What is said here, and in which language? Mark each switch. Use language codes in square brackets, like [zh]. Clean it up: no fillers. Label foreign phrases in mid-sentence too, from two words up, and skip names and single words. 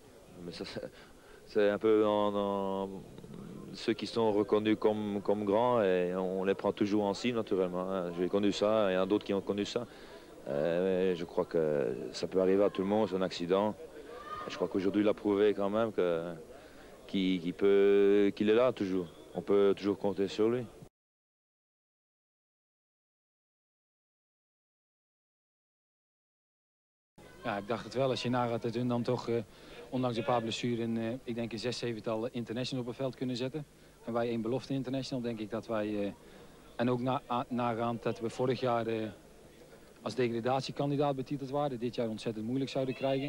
[fr] Mais c'est un peu dans ceux qui sont reconnus comme grands et on les prend toujours en cible naturellement. Hein. J'ai connu ça, il y en a d'autres qui ont connu ça. Je crois que ça peut arriver à tout le monde, c'est un accident. Je crois qu'aujourd'hui il a prouvé quand même qu'il est là toujours. On peut toujours compter sur lui. [nl] Ja, ik dacht het wel. Als je nagaat dat hun dan toch, ondanks een paar blessuren, ik denk een 6, 7-tal internationals op het veld kunnen zetten. En wij 1 belofte international, denk ik dat wij, en ook nagaand dat we vorig jaar als degradatiekandidaat betiteld waren, dit jaar ontzettend moeilijk zouden krijgen.